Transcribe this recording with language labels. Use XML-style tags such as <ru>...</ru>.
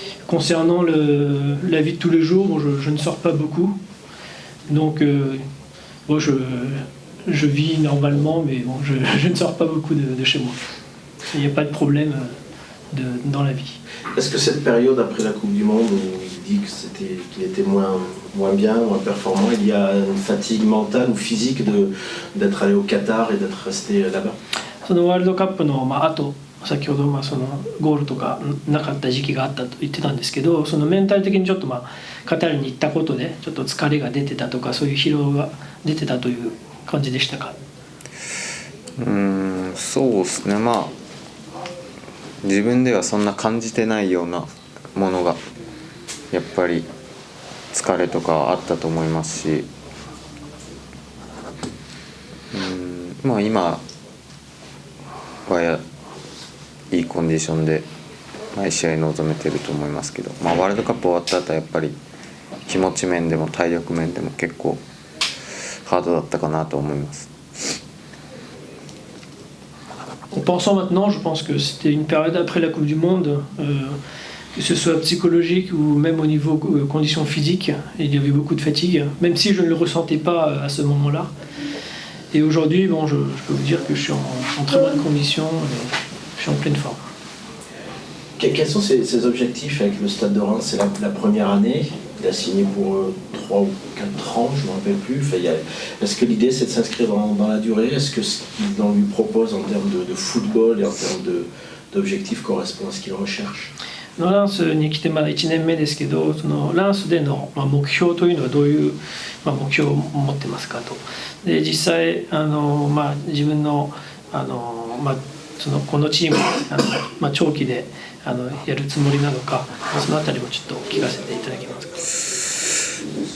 <fr>Concernant la vie de tous les jours, je ne sors pas beaucoup, donc je vis normalement, mais je ne sors pas beaucoup de chez moi. Il n'y a pas de problème dans la vie. Est-ce que cette période après la Coupe du Monde où il dit qu'il était moins bien, moins performant, il y a une fatigue mentale ou physique d'être allé au Qatar et d'être resté là-bas?</fr> <ja>そのワールドカップの後、先ほどそのゴールとかなかった時期があったと言ってたんですけど、そのメンタル的にちょっとカタールに行ったことでちょっと疲れが出てたとか、そういう疲労が出てたという感じでしたか？そうですね、自分ではそんな感じてないようなものがやっぱり疲れとかあったと思いますし、今はいいコンディションで毎試合臨めてると思いますけど、ワールドカップ終わった後はやっぱり気持ち面でも体力面でも結構ハードだったかなと思います。</ja> <fr>En pensant maintenant, je pense que c'était une période après la Coupe du Monde, que ce soit psychologique ou même au niveau conditions physiques, il y avait beaucoup de fatigue, même si je ne le ressentais pas à ce moment-là. Et aujourd'hui, je peux vous dire que je suis en très bonne condition, et je suis en pleine forme. Quels sont ses objectifs avec le Stade de Reims? C'est la première année, il a signé pour 3 ou 4 ans, je ne me rappelle plus. Est-ce que l'idée c'est de s'inscrire dans la durée? Est-ce que ce qu'on lui propose en termes de football et en termes d'objectifs correspond à ce qu'il recherche?</fr> <ja>ランスに来てまだ1年目ですけど、そのランスでの目標というのはどういう目標を持ってますかと。で実際自分のこのチーム長期でやるつもりなのか、そのあたりもちょっと聞かせていただけますか？</ja>